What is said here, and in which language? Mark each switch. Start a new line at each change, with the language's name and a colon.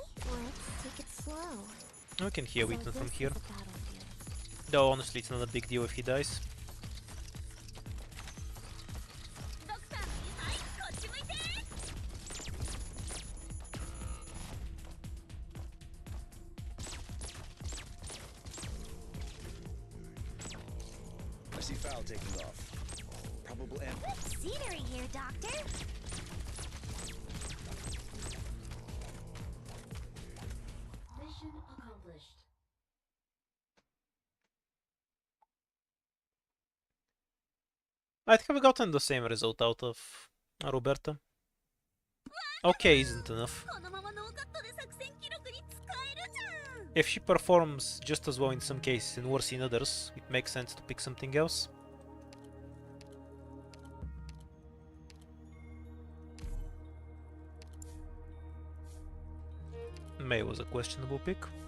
English: Let's take it slow. We can hear Wheaton from this here. is a battlefield. Though honestly it's not a big deal if he dies.
Japanese: ドクターの言う、はい、こっち向いて。
English: I see foul taking off. Probable amp. Scenery here, Doctor. Mission accomplished. I think I've gotten the same result out of Roberta. Okay, isn't enough.
Japanese: このままノーカットで作戦記録に使えるじゃん。
English: If she performs just as well in some cases and worse in others, it makes sense to pick something else. May was a questionable pick.